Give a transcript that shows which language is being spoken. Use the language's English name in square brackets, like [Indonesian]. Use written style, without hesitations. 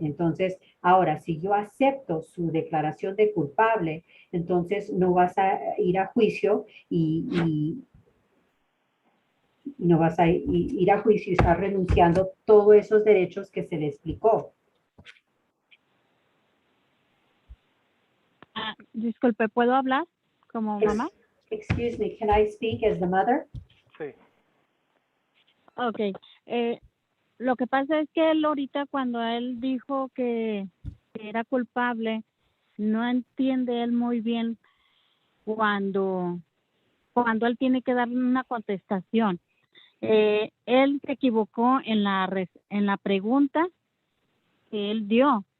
[Spanish] Entonces, ahora, si yo acepto su declaración de culpable, entonces no vas a ir a juicio y no vas a ir a juicio y estar renunciando todos esos derechos que se le explicó. Disculpe, ¿puedo hablar como mamá? [English] Excuse me, can I speak as the mother? [Spanish] Sí. [English] Okay. [Spanish] Lo que pasa es que él ahorita cuando él dijo que era culpable, no entiende él muy bien cuando él tiene que dar una contestación. Él se equivocó en la pregunta que él dio.